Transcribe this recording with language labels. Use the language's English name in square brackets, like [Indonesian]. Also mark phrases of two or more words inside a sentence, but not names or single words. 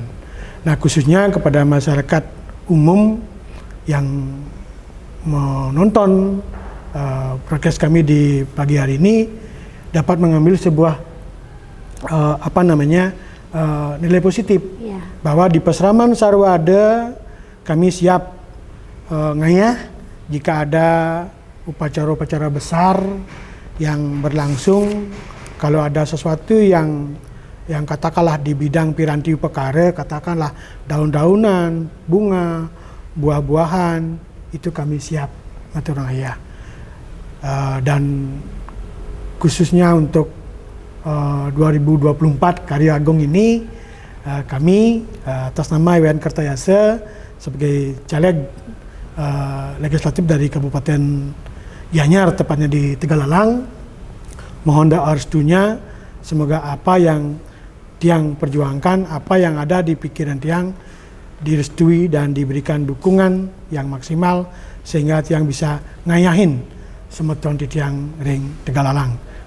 [Indonesian] Nah, khususnya kepada masyarakat umum yang menonton podcast kami di pagi hari ini, dapat mengambil sebuah nilai positif, bahwa di Peseraman Sarwada kami siap ngayah jika ada upacara-upacara besar yang berlangsung. Kalau ada sesuatu yang katakanlah di bidang piranti upakara, katakanlah daun-daunan, bunga, buah-buahan, itu kami siap [Balinese] matur ngayah. [Indonesian] Dan khususnya untuk 2024 Karya Agung ini, kami atas nama Wayan Kartayasa sebagai caleg legislatif dari Kabupaten Gianyar, tepatnya di Tegalalang, mohon doa restunya, semoga apa yang Tiang perjuangkan, apa yang ada di pikiran Tiang direstui dan diberikan dukungan yang maksimal, sehingga Tiang bisa [Balinese] ngayahin Semeton di Tiang Ring Tegalalang.